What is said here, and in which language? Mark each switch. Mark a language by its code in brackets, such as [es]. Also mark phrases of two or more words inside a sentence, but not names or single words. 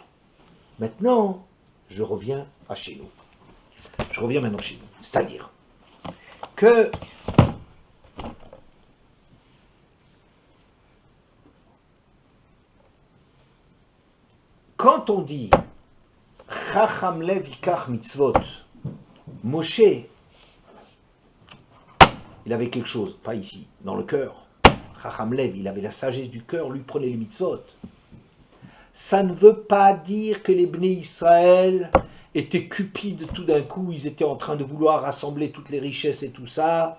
[fr] Maintenant, je reviens à chez nous. Je reviens maintenant chez nous. C'est-à-dire que quand on dit [he] חכם לב יקח מצות, [fr] Moshe, il avait quelque chose, pas ici, dans le cœur. [he] חכם לב, [fr] il avait la sagesse du cœur, lui prenait les mitzvot. Ça ne veut pas dire que les Bnei Israël étaient cupides tout d'un coup, ils étaient en train de vouloir rassembler toutes les richesses et tout ça.